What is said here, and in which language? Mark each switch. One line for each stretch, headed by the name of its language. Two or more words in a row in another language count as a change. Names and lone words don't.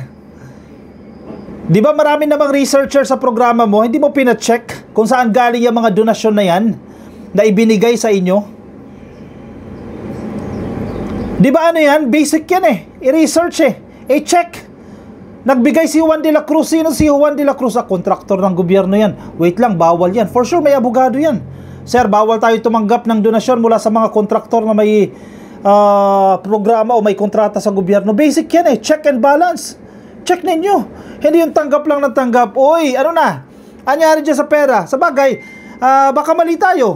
Filipino: Di ba marami namang researcher sa programa mo, hindi mo pina-check kung saan galing yung mga donasyon na yan na ibinigay sa inyo? Di ba ano yan? Basic yan eh. I-research eh. I-check. Nagbigay si Juan de la Cruz. Sino si Juan de la Cruz? Kontraktor ng gobyerno yan. Wait lang, bawal yan.
English: For sure
Filipino: may abogado yan. Sir, bawal tayo tumanggap ng donasyon mula sa mga kontraktor na may programa o may kontrata sa gobyerno. Basic yan eh.
English: Check and balance.
Filipino: Check ninyo. Hindi yung tanggap lang ng tanggap. Uy, ano na? Anyari dyan sa pera? Sa bagay, baka mali tayo.